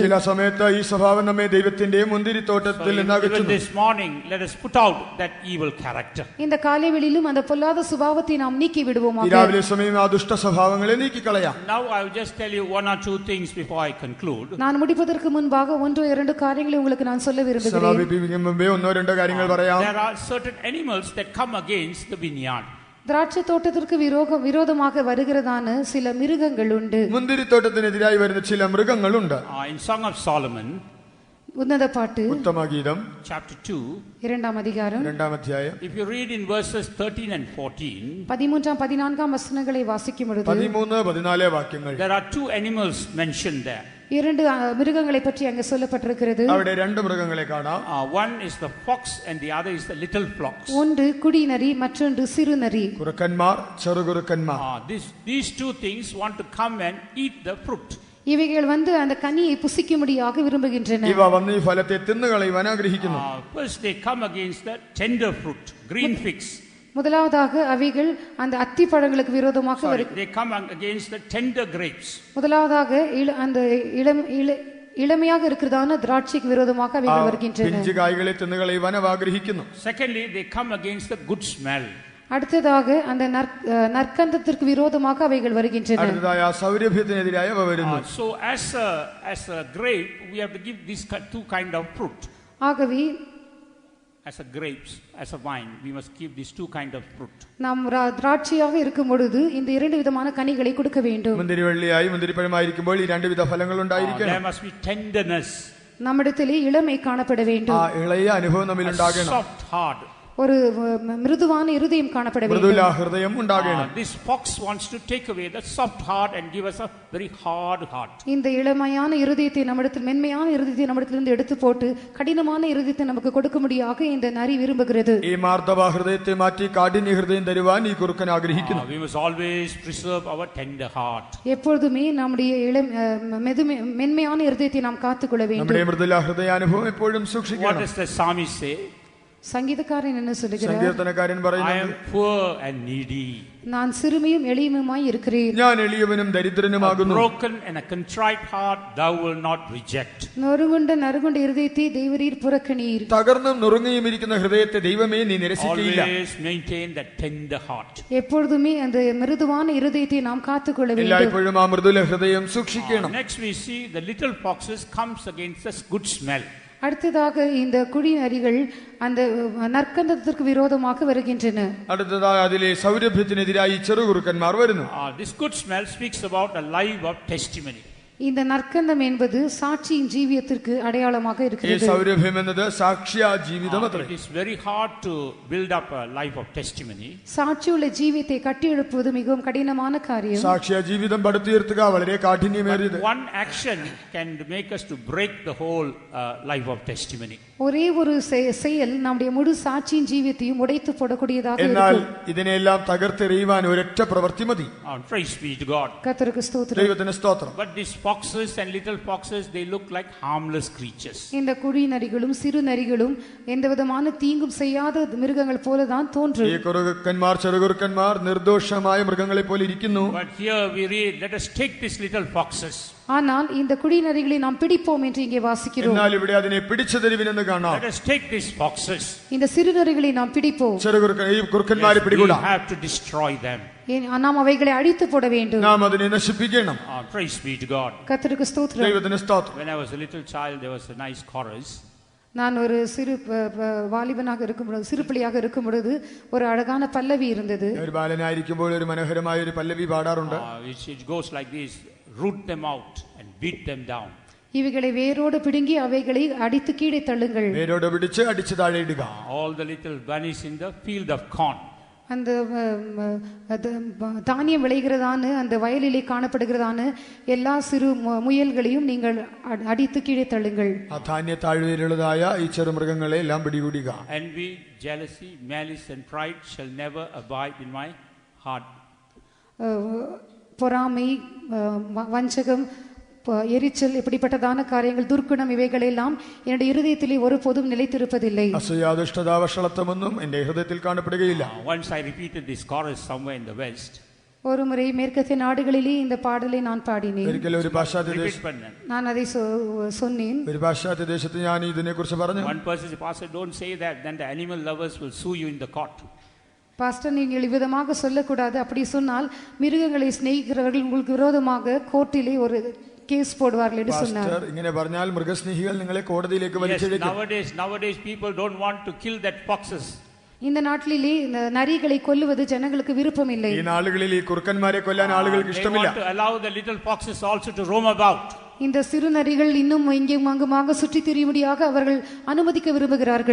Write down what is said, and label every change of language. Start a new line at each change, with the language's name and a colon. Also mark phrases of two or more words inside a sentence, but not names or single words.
Malayalam: ചില സമയത്ത് ഈ സ്വഭാവം നമ്മെ ദൈവത്തിന്റെ മുന്തിരിത്തോട്ടത്തിൽ നിന്ന്
English: Even
Malayalam: അകറ്റുന്നു.
English: this morning, let us put out that evil character.
Tamil: இந்த காலைவெளியிலும் அந்த பொல்லாத சுபாவத்தை நாம் நீக்கி
Malayalam: ഈ
Tamil: விடுவோமாக.
Malayalam: രാവിലെ സമയം ആ ദുഷ്ട സ്വഭാവങ്ങളെ നീക്കിക്കളയാം.
English: Now I will just tell you one or two things before I conclude.
Tamil: நான் முடிப்பதற்கு முன்பாக ஒன்றோ இரண்டு காரியங்களை உங்களுக்கு நான் சொல்ல விரும்புகிறேன்.
Malayalam: സമാപിപ്പിക്കും മുമ്പേ ഒന്നോ രണ്ടോ കാര്യങ്ങൾ പറയാം.
English: There are certain animals that come against the vineyard.
Tamil: திராட்சை தோட்டத்திற்கு விரோதமாக வருகிறதான சில மிருகங்கள் உண்டு.
Malayalam: മുന്തിരിത്തോട്ടത്തിനെതിരായി വരുന്ന ചില മൃഗങ്ങളുണ്ട്.
English: In Song of Solomon,
Tamil: உன்னத பாட்டு
Malayalam: ഉത്തമഗീതം
English: chapter 2,
Tamil: இரண்டாம் அதிகாரம்
Malayalam: 2-ാം അധ്യായം
English: if you read in verses 13 and 14,
Tamil: 13ஆம் 14ஆம் வசனங்களை வாசிக்கும் பொழுது
Malayalam: 13-14 വാക്യങ്ങൾ.
English: there are two animals mentioned there.
Tamil: இரண்டு மிருகங்களை பற்றி அங்கே சொல்லப்பட்டிருக்கிறது.
Malayalam: അവിടെ രണ്ട് മൃഗങ്ങളെ കാണാം.
English: One is the fox and the other is the little fox.
Tamil: ஒன்று குடிநரி மற்றொன்று சிறுநரி.
Malayalam: കുറുക്കന്മാർ ചെറുകുറുക്കന്മാർ.
English: These two things want to come and eat the fruit.
Tamil: இவைகள் அந்த கனியை புசிக்கும்படியாக விரும்புகின்றன.
Malayalam: ഇവ വന്ന് ഈ ഫലത്തെ തിന്നുകളയുവാൻ ആഗ്രഹിക്കുന്നു.
English: First they come against the tender fruit, green figs.
Tamil: முதலாவதாக அவைகள் அந்த அத்தி பழங்களுக்கு விரோதமாக
English: They come against the tender grapes.
Tamil: முதலாவதாக அந்த இளமையாக இருக்கிறதான திராட்சைக்கு விரோதமாக அவைகள் வருகின்றன.
Malayalam: പിഞ്ചു കായ്കളെ തിന്നുകളയുവാൻ അവ ആഗ്രഹിക്കുന്നു.
English: Secondly, they come against the good smell.
Tamil: அடுத்ததாக அந்த நற்கந்தத்திற்கு விரோதமாக அவைகள் வருகின்றன.
Malayalam: അടുത്തതായി ആ സൗരഭ്യത്തിനെതിരായി അവ വരുന്നു.
English: So as a grape, we have to give these two kind of fruit.
Tamil: ஆகவே
English: as a grapes, as a wine, we must keep these two kind of fruit.
Tamil: நாம் திராட்சையாக இருக்கும் பொழுது இந்த இரண்டு விதமான கனிகளை கொடுக்க வேண்டும்.
Malayalam: മുന്തിരിവള്ളിയായി മുന്തിരിപ്പഴമായിരിക്കുമ്പോൾ ഈ രണ്ട് വിധ ഫലങ്ങൾ ഉണ്ടായിരിക്കണം.
English: There must be tenderness.
Tamil: நம்மிடத்திலே இளமை காணப்பட வேண்டும்.
Malayalam: ആ ഇളയ അനുഭവം നമ്മിൽ ഉണ്ടാകണം.
English: Soft heart.
Tamil: ஒரு மிருதுவான இருதயம் காணப்பட வேண்டும்.
Malayalam: മൃദുല ഹൃദയം ഉണ്ടാകണം.
English: This fox wants to take away that soft heart and give us a very hard heart.
Tamil: இந்த இளமையான இருதயத்தை நம்மிடத்தில் மென்மையான இருதயத்தை நம்மிடத்திலிருந்து எடுத்து போட்டு கடினமான இருதயத்தை நமக்கு கொடுக்கும்படியாக இந்த நரி விரும்புகிறது.
Malayalam: ഈ മാർദ്ദവ ഹൃദയത്തെ മാറ്റി കാഠിന്യ ഹൃദയം തരുവാൻ ഈ കുറുക്കൻ ആഗ്രഹിക്കുന്നു.
English: We must always preserve our tender heart.
Tamil: எப்பொழுதுமே நம்முடைய மென்மையான இருதயத்தை நாம் காத்துக்கொள்ள வேண்டும்.
Malayalam: നമ്മുടെ മൃദുല ഹൃദയാനുഭവം എപ്പോഴും സൂക്ഷിക്കണം.
English: What does the psalmist say?
Tamil: சங்கீதக்காரன் என்ன சொல்கிறார்?
Malayalam: സങ്കീർത്തനക്കാരൻ
English: I
Malayalam: പറയുന്നു,
English: am poor and needy.
Tamil: நான் சிறுமையும் எளிமையுமாய் இருக்கிறேன்.
Malayalam: ഞാൻ എളിയവനും ദരിദ്രനുമാകുന്നു.
English: Broken and a contrite heart thou will not reject.
Tamil: நறுகுண்ட இருதயத்தை தேவரீர் புறக்கணீர்.
Malayalam: തകർന്നും നുറുങ്ങിയും ഇരിക്കുന്ന ഹൃദയത്തെ ദൈവമേ നീ നിരസിക്കുകയില്ല.
English: Always maintain that tender heart.
Tamil: எப்பொழுதுமே அந்த மிருதுவான இருதயத்தை நாம் காத்துக்கொள்ள வேண்டும்.
Malayalam: എല്ലായ്പ്പോഴും ആ മൃദുല ഹൃദയം സൂക്ഷിക്കണം.
English: Next we see the little foxes comes against this good smell.
Tamil: அடுத்ததாக இந்த குழி நரிகள் அந்த நற்கந்தத்திற்கு விரோதமாக வருகின்றன.
Malayalam: അടുത്തതായി അതിലെ സൗരഭ്യത്തിനെതിരായി ചെറുകുറുക്കന്മാർ വരുന്നു.
English: This good smell speaks about a life of testimony.
Tamil: இந்த நற்கந்தம் என்பது சாட்சியின் ஜீவியத்திற்கு அடையாளமாக
Malayalam: ഈ
Tamil: இருக்கிறது.
Malayalam: സൗരഭ്യം എന്നത് സാക്ഷ്യ ജീവിതം അത്രേ.
English: It is very hard to build up a life of testimony.
Tamil: சாட்சியுள்ள ஜீவியத்தை கட்டியெழுப்புவது மிகவும் கடினமான காரியம்.
Malayalam: സാക്ഷ്യ ജീവിതം പടുത്തുയർത്തുക വളരെ കാഠിന്യമേറിയത്.
English: One action can make us to break the whole life of testimony.
Tamil: ஒரே ஒரு செயல் நம்முடைய முழு சாட்சியின் ஜீவியத்தையும் உடைத்து போடக்கூடியதாக
Malayalam: എന്നാൽ
Tamil: இருக்கும்.
Malayalam: ഇതിനെല്ലാം തകർത്തെറിയുവാൻ ഒരൊറ്റ പ്രവൃത്തി മതി.
English: Praise be to God.
Tamil: கர்த்தருக்கு ஸ்தோத்திரம்.
Malayalam: ദൈവത്തിന് സ്തോത്രം.
English: But these foxes and little foxes, they look like harmless creatures.
Tamil: இந்த குழி நரிகளும் சிறு நரிகளும் எந்த விதமான தீங்கும் செய்யாத மிருகங்கள் போலதான் தோன்றும்.
Malayalam: ഈ കുറുക്കന്മാർ ചെറുകുറുക്കന്മാർ നിർദോഷമായ മൃഗങ്ങളെ പോലെ ഇരിക്കുന്നു.
English: But here we read, let us take these little foxes.
Tamil: ஆனால் இந்த குழி நரிகளை நாம் பிடிப்போம் என்று இங்கே வாசிக்கிறோம்.
Malayalam: എന്നാൽ ഇവിടെ അതിനെ പിടിച്ചു തരുവിനെന്ന് കാണാം.
English: Let us take these foxes.
Tamil: இந்த சிறு நரிகளை நாம் பிடிப்போம்.
Malayalam: ഈ കുറുക്കന്മാരെ പിടികൂടാ.
English: We have to destroy them.
Tamil: நாம் அவைகளை அழித்து போட வேண்டும்.
Malayalam: നാം അതിനെ നശിപ്പിക്കണം.
English: Praise be to God.
Tamil: கர்த்தருக்கு ஸ்தோத்திரம்.
Malayalam: ദൈവത്തിന് സ്തോത്രം.
English: When I was a little child, there was a nice chorus.
Tamil: நான் ஒரு சிறு வாலிபனாக இருக்கும் பொழுது, சிறு பிள்ளையாக இருக்கும் பொழுது ஒரு அழகான பல்லவி இருந்தது.
Malayalam: ഒരു ബാലനായിരിക്കുമ്പോൾ ഒരു മനോഹരമായ ഒരു പല്ലവി പാടാറുണ്ട്.
English: It goes like this: root them out and beat them down.
Tamil: இவைகளை வேரோடு பிடுங்கி அவைகளை அடித்து கீழே தள்ளுங்கள்.
Malayalam: വേരോട് പിടിച്ച് അടിച്ച് താഴെ ഇടുക.
English: All the little bunnies in the field of corn.
Tamil: அந்த தானியம் விளைகிறதான அந்த வயலிலே காணப்படுகிறதான எல்லா சிறு முயல்களையும் நீங்கள் அடித்து கீழே தள்ளுங்கள்.
Malayalam: ആ ധാന്യ താഴ്വരയിലുള്ളതായ ഈ ചെറുമൃഗങ്ങളെ എല്ലാം പിടികൂടുക.
English: Envy, jealousy, malice and pride shall never abide in my heart.
Tamil: பொறாமை, வஞ்சகம், எரிச்சல், இப்படிப்பட்டதான காரியங்கள், துர்க்குணம், இவைகளெல்லாம் என்னுடைய இருதயத்திலே ஒருபோதும் நிலைத்திருப்பதில்லை.
Malayalam: അസൂയ, ദുഷ്ടത, വഷളത്വമൊന്നും എന്റെ ഹൃദയത്തിൽ കാണപ്പെടുകയില്ല.
English: Once I repeated this chorus somewhere in the west.
Tamil: ஒரு முறை மேற்கத்திய நாடுகளிலே இந்த பாடலை நான் பாடினேன்.
Malayalam: ഒരിക്കലും ഒരു പാശ്ചാത്യ
Tamil: நான் அதை சொன்னேன்.
Malayalam: ഒരു പാശ്ചാത്യ ദേശത്ത് ഞാൻ ഇതിനെ കുറിച്ച് പറഞ്ഞു.
English: One person said, Pastor, don't say that, then the animal lovers will sue you in the court.
Tamil: பாஸ்டர், நீங்கள் இவ்விதமாக சொல்லக்கூடாது. அப்படி சொன்னால் மிருகங்களை சிநேகிக்கிறவர்கள் உங்களுக்கு விரோதமாக கோர்ட்டிலே ஒரு கேஸ் போடுவார்கள் என்று சொன்னார்.
Malayalam: ഇങ്ങനെ പറഞ്ഞാൽ മൃഗസ്നേഹികൾ നിങ്ങളെ കോടതിയിലേക്ക് വലിച്ചിഴക്കും.
English: Nowadays people don't want to kill that foxes.
Tamil: இந்த நாட்டிலே நரிகளை கொல்லுவது ஜனங்களுக்கு விருப்பம் இல்லை.
Malayalam: ഈ നാളുകളിൽ ഈ കുറുക്കന്മാരെ കൊല്ലാൻ ആളുകൾക്ക് ഇഷ്ടമില്ല.
English: They want to allow the little foxes also to roam about.
Tamil: இந்த சிறு நரிகள் இன்னும் இங்கும் அங்குமாக சுற்றி திரியும்படியாக அவர்கள் அனுமதிக்க விரும்புகிறார்கள்.